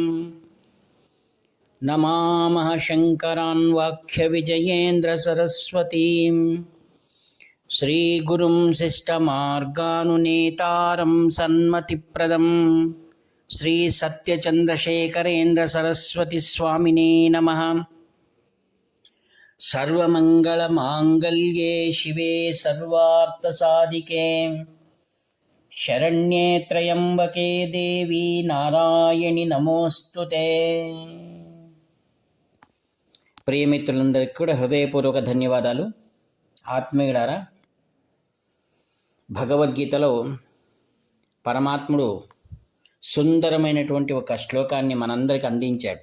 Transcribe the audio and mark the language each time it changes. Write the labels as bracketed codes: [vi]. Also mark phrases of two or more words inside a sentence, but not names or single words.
[sa] नमामः शङ्करान् वाक्यविजयेन्द्रसरस्वतीं श्रीगुरुं शिष्टमार्गानुनेतारं सन्मतिप्रदं श्रीसत्यचन्द्रशेखरेन्द्रसरस्वतीस्वामिने नमः। सर्वमङ्गलमाङ्गल्ये शिवे सर्वार्थसाधिके शरण्ये त्र्यम्बके देवी नारायणि नमोऽस्तुते। [te] ప్రియమిత్రులందరికీ కూడా హృదయపూర్వక ధన్యవాదాలు. ఆత్మీయులారా, భగవద్గీతలో పరమాత్ముడు సుందరమైనటువంటి ఒక శ్లోకాన్ని మనందరికి అందించాడు.